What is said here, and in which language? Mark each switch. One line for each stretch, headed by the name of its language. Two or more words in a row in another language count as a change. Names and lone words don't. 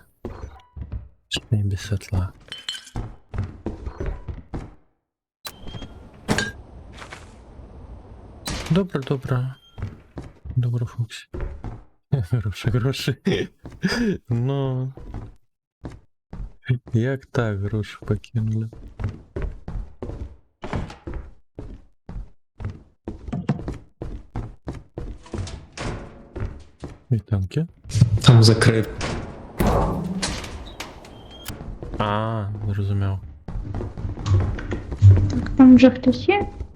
Belarusian: Што я без святла. Добра, добра. Добра, Фоксі. Грошы, грошы. Ну. Як так грошы пакінули?
Ukrainian: Вітанки. Там закрит. А, зрозумів. Так, там вже хтось є?